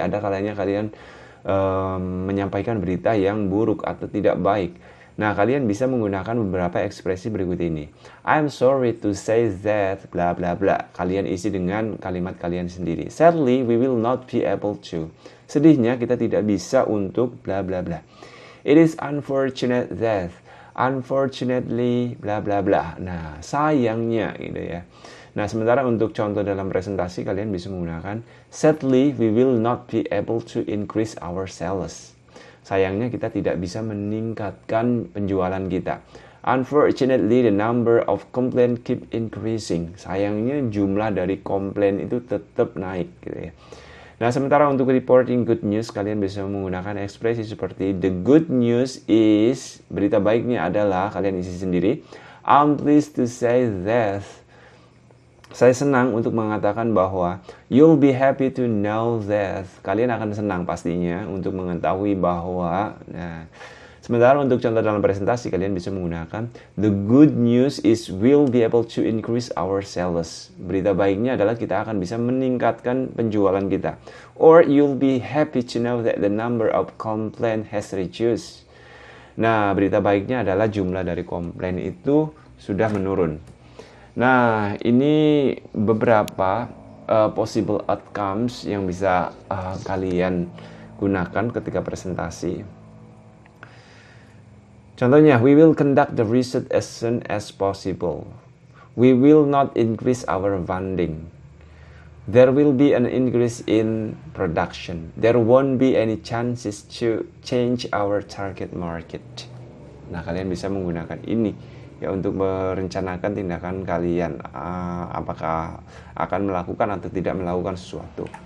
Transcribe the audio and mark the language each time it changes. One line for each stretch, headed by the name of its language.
Indonesian: Ada kalanya kalian menyampaikan berita yang buruk atau tidak baik. Nah, kalian bisa menggunakan beberapa ekspresi berikut ini.
English: I'm sorry to say that, bla bla bla.
Indonesian: Kalian isi dengan kalimat kalian sendiri.
English: Sadly, we will not be able to.
Indonesian: Sedihnya, kita tidak bisa untuk bla bla bla.
English: It is unfortunate that. Unfortunately, bla bla bla.
Indonesian: Nah, sayangnya gitu ya. Nah, sementara untuk contoh dalam presentasi, kalian bisa menggunakan
English: sadly, we will not be able to increase our sales.
Indonesian: Sayangnya kita tidak bisa meningkatkan penjualan kita.
English: Unfortunately, the number of complaints keep increasing.
Indonesian: Sayangnya jumlah dari komplain itu tetap naik gitu ya. Nah, sementara untuk reporting good news, kalian bisa menggunakan ekspresi seperti
English: the good news is,
Indonesian: berita baiknya adalah, kalian isi sendiri.
English: I'm pleased to say that.
Indonesian: Saya senang untuk mengatakan bahwa
English: you'll be happy to know that.
Indonesian: Kalian akan senang pastinya untuk mengetahui bahwa. Nah, sementara untuk contoh dalam presentasi, kalian bisa menggunakan
English: the good news is we'll be able to increase our sales.
Indonesian: Berita baiknya adalah kita akan bisa meningkatkan penjualan kita.
English: Or you'll be happy to know that the number of complaints has reduced.
Indonesian: Nah, berita baiknya adalah jumlah dari komplain itu sudah menurun. Nah, ini beberapa possible outcomes yang bisa kalian gunakan ketika presentasi.
English: Contohnya, we will conduct the research as soon as possible. We will not increase our funding. there will be an increase in production. There won't be any chances to change our target market.
Indonesian: Nah, kalian bisa menggunakan ini ya untuk merencanakan tindakan kalian, apakah akan melakukan atau tidak melakukan sesuatu.